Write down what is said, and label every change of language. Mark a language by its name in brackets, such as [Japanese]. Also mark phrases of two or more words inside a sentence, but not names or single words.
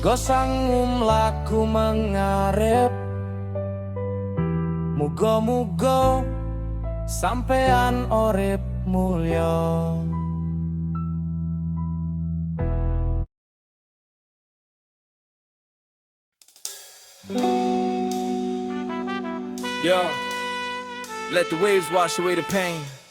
[Javanese] sangum laku mengarep. Mugo-mugo sampean orep mulya. [English] Yo, let the waves wash away the pain.